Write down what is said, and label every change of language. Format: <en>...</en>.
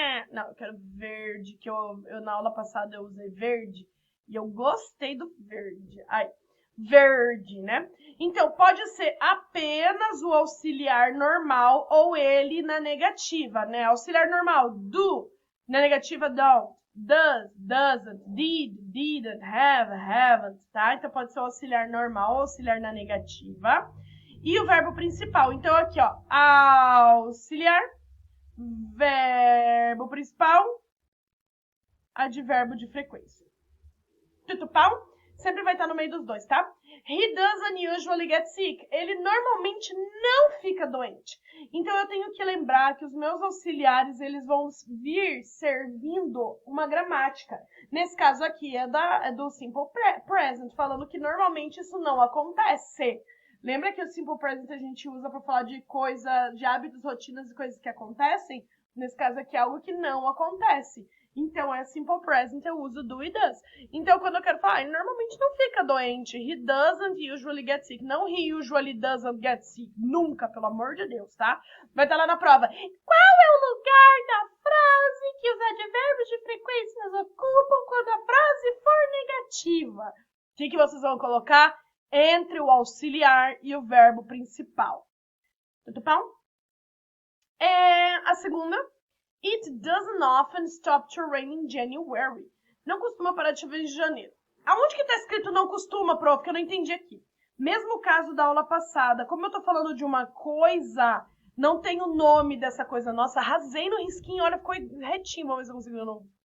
<pt>Não, eu quero verde, que eu na aula passada eu usei verde, e eu gostei do verde. Aí. Verde, né? Então, pode ser apenas o auxiliar normal ou ele na negativa, né? Auxiliar normal, do, na negativa, don't, does, doesn't, did, didn't, have, haven't, tá? Então, pode ser o auxiliar normal ou auxiliar na negativa. E o verbo principal. Então, aqui, ó, auxiliar, verbo principal, advérbio de frequência. Tudo pau? Sempre vai estar no meio dos dois, tá?</pt> <en>He doesn't usually get sick.</en> <pt>Ele normalmente não fica doente. Então, eu tenho que lembrar que os meus auxiliares, eles vão vir servindo uma gramática. Nesse caso aqui, é do simple present, falando que normalmente isso não acontece. Lembra que o simple present a gente usa para falar de de hábitos, rotinas e coisas que acontecem? Nesse caso aqui, é algo que não acontece. Então, é simple present, eu uso do e does. Então, quando eu quero falar, ele normalmente não fica doente.</pt> <en>He doesn't usually get sick. Não he usually doesn't get sick.</en> <pt>Nunca, pelo amor de Deus, tá? Vai estar lá na prova. Qual é o lugar da frase que os advérbios de frequências ocupam quando a frase for negativa? O que vocês vão colocar? Entre o auxiliar e o verbo principal. Tudo bom? A segunda...</pt> <en>It doesn't often stop to rain in January.</en> <pt>Não costuma parar de chover em janeiro. Aonde que tá escrito não costuma, prof? Que eu não entendi aqui. Mesmo caso da aula passada, como eu tô falando de uma coisa, não tem o nome dessa coisa. Nossa, arrasei no risquinho, olha, ficou retinho. Vamos ver se eu consigo não.</pt>